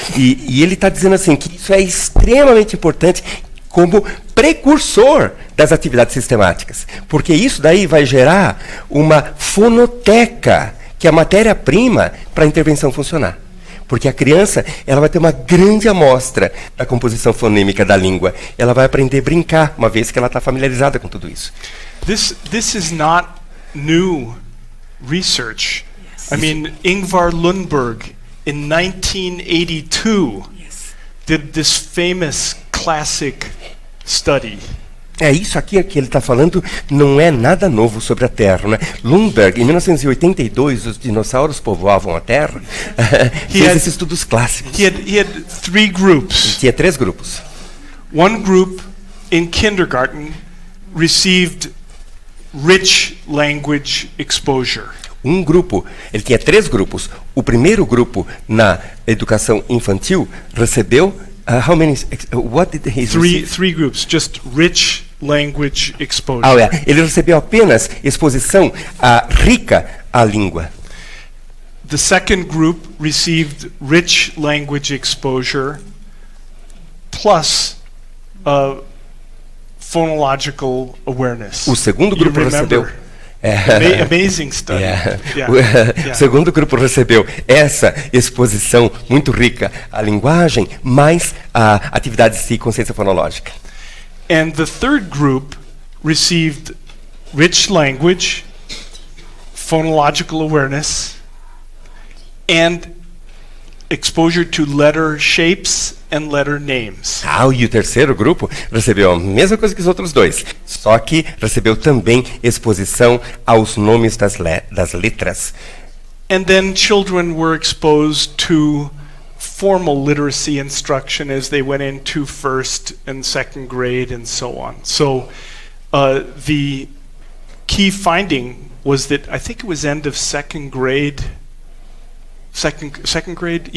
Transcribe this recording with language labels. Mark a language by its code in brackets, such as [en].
[pt] E ele está dizendo assim que isso é extremamente importante como precursor das atividades sistemáticas, porque isso daí vai gerar uma fonoteca, que é a matéria-prima para a intervenção funcionar. Porque a criança, ela vai ter uma grande amostra da composição fonêmica da língua. Ela vai aprender a brincar, uma vez que ela está familiarizada com tudo isso. [en] This is not new research. I mean, Ingvar Lundberg, in 1982, did this famous classic study. [pt] Isso aqui que ele está falando não é nada novo sobre a Terra, né? Lundberg, em 1982, os dinossauros povoavam a Terra, fez esses estudos clássicos. [en] He had 3 groups. [pt] Tinha 3 grupos. [en] One group in kindergarten received rich language exposure. [pt] Um grupo, ele tinha 3 grupos. O primeiro grupo na educação infantil recebeu [en] how many? What did he receive? 3 groups, just rich language exposure. [pt] Ele recebeu apenas exposição rica à língua. [en] The second group received rich language exposure plus phonological awareness. [pt] O segundo grupo recebeu. [en] Amazing study. [pt] O segundo grupo recebeu essa exposição muito rica à linguagem, mais atividades de consciência fonológica. [en] And the third group received rich language, phonological awareness, and exposure to letter shapes and letter names. [pt] E o terceiro grupo recebeu a mesma coisa que os outros 2, só que recebeu também exposição aos nomes das letras. [en] And then children were exposed to formal literacy instruction as they went into 1st and 2nd grade and so on. So the key finding was that I think it was end of 2nd grade, second grade?